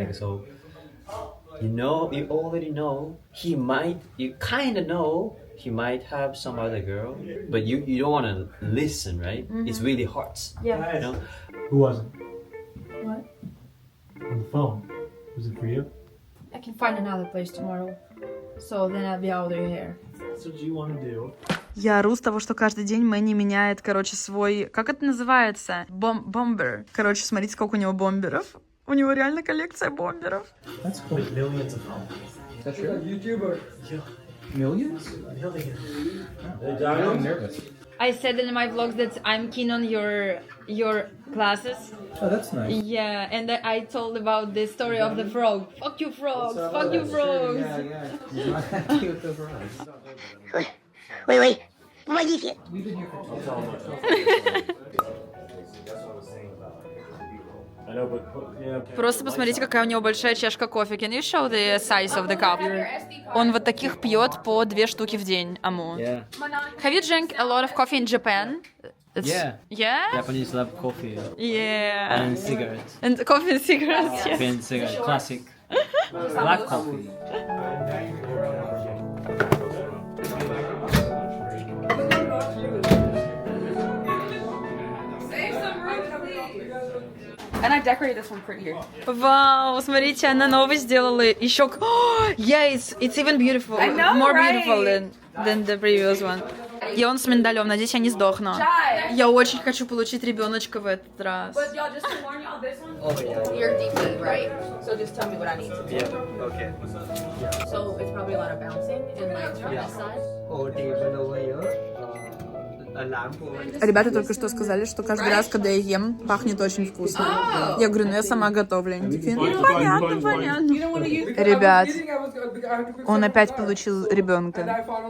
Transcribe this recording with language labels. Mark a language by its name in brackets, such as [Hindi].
[English] Like so, you already know you kind of know he might have some other girl, but you don't want to listen, right? It's really hard. Yeah. You know? Who wasn't? What? On the phone. Was it for you? I can find another place tomorrow, so then I'll be out of here. That's what you want to do. [Russian] Я ору с того, что каждый день Мэнни меняет, короче, свой... Как это называется? Бомбер. Короче, смотрите, сколько у него бомберов. У него реально коллекция бомберов. [English] That's cool. Millions of followers. That's true. YouTuber. Yeah. Millions? Millions. I'm nervous. I said in my vlogs that I'm keen on your classes. Oh, that's nice. Yeah, and I told about the story of the frog. Fuck you frogs! Fuck you frogs! Wait, [Russian] помогите. Просто посмотрите, какая у него большая чашка кофе. [English] Can you show the size of the cup? [Russian] Он вот таких пьет по 2 штуки в день, Аму. [English] Yeah. Have you drank a lot of coffee in Japan? Yeah. Yeah? Japanese love coffee Yeah. and cigarettes. And coffee and cigarettes, yes. Coffee and cigarettes, classic. Black coffee. And I decorated this one prettier. [Russian] Вау, смотрите, она новый сделала еще... [English] Oh, yeah, it's even beautiful. I know, More right? beautiful than the previous one. [Russian] И он с миндалем, надеюсь, я не сдохну. Я очень хочу получить ребеночка в этот раз. [English] But y'all, just to warn y'all, this one, you're deeply, right? So just tell me what I need to do. Yeah, okay. So it's probably a lot of bouncing and legs from this side. Oh, table over here. A lamp over here. [Russian] Ребята только что сказали, что каждый раз, когда я ем, пахнет очень вкусно. Я говорю, ну я сама готовлю. Они такие, ну понятно, понятно. Ребят, он опять получил ребенка.